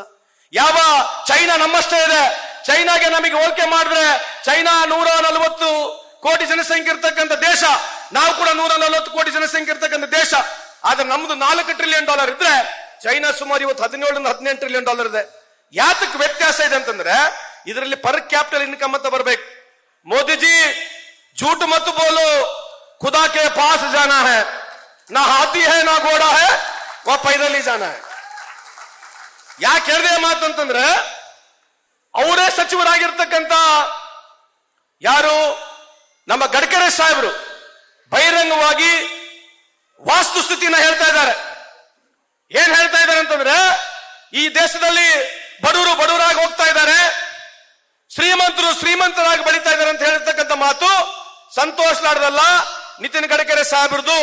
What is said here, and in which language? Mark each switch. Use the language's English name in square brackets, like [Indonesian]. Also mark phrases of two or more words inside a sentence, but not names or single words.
[Kannada] ಯಾವ ಚೈನಾ ನಮ್ಮಷ್ಟೇ ಇದೆ, ಚೈನಾಗೆ ನಮಗೆ ಹೋಲಿಕೆ ಮಾಡಿದ್ರೆ ಚೈನಾ 140 ಕೋಟಿ ಜನಸಂಖ್ಯೆ ಇರ್ತಕ್ಕಂಥ ದೇಶ, ನಾವು ಕೂಡ 140 ಕೋಟಿ ಜನಸಂಖ್ಯೆ ಇರ್ತಕ್ಕಂಥ ದೇಶ. ಆದ್ರೆ ನಮ್ದು $4 ಟ್ರಿಲಿಯನ್ ಇದ್ರೆ ಚೈನಾ ಸುಮಾರು ಇವತ್ತು $17-18 ಟ್ರಿಲಿಯನ್ ಇದೆ. ಯಾತಕ್ಕೆ ವ್ಯತ್ಯಾಸ ಇದೆ ಅಂತಂದ್ರೆ, ಇದರಲ್ಲಿ [English] per capital income [Kannada] ಅಂತ ಬರ್ಬೇಕು. [Hindi] ಮೋದಿಜಿ झूठ मत बोलो, खुदा के पास जाना है, ना हाथी है ना घोड़ा है, वह पैदल ही जाना है. [Kannada] ಯಾಕೆ ಹೇಳಿದೆ ಮಾತಂತಂದ್ರೆ, ಅವರೇ ಸಚಿವರಾಗಿರ್ತಕ್ಕಂಥ ಯಾರು ನಮ್ಮ ಗಡ್ಕರಿ ಸಾಹೇಬರು ಬಹಿರಂಗವಾಗಿ ವಾಸ್ತುಸ್ಥಿತಿನ ಹೇಳ್ತಾ ಇದ್ದಾರೆ. ಏನ್ ಹೇಳ್ತಾ ಇದ್ದಾರೆ ಅಂತಂದ್ರೆ, ಈ ದೇಶದಲ್ಲಿ ಬಡವರು ಬಡವರಾಗಿ ಹೋಗ್ತಾ ಇದ್ದಾರೆ, ಶ್ರೀಮಂತರು ಶ್ರೀಮಂತರಾಗಿ ಬೆಳೀತಾ ಇದ್ದಾರೆ ಅಂತ ಹೇಳಿರ್ತಕ್ಕಂಥ ಮಾತು ಸಂತೋಷ್ ಲಾಡ್ದಲ್ಲ, ನಿತಿನ್ ಗಡ್ಕರಿ ಸಾಹೇಬ್ರದು.